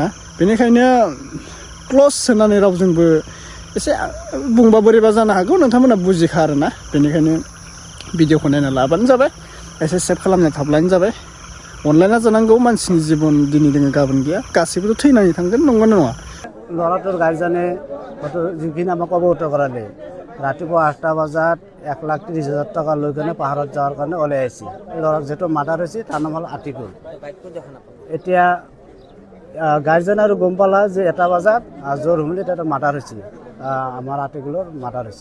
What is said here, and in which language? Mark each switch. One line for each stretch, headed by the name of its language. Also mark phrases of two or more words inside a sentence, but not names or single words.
Bodo: बेनिखायनो क्लस होनानै रावजोंबो एसे बुंबा बोरैबा जानो हागौ, नोंथांमोना बुजिखा आरोना। बेनिखायनो भिडिअखौ नायना लाबानो जाबाय, एसे सेफ खालामना थाब्लानो जाबाय। अनलायना जानांगौ, मानसिनि जिबन दिनै दोङो गाबोन गैया, गासैबोथ' थैनानै थांगोन, नंगौना नङा।
Assamese: ল'ৰাটোৰ গাৰ্জেনে যিখিনি আমাক অৱগত কৰালে, ৰাতিপুৱা 8টা বজাত 1,30,000 টকা লৈ কেনে পাহাৰত যোৱাৰ কাৰণে ওলাই আহিছে। ল'ৰাক যিটো মাৰ্ডাৰ হৈছে তাৰ নাম হ'ল আতিকুল। এতিয়া গাৰ্জেন আৰু গম পালা যে 1টা বজাত জোৰ হুমলি তাতে মাৰ্ডাৰ হৈছে, আমাৰ আতিকুলৰ মাৰ্ডাৰ হৈছে।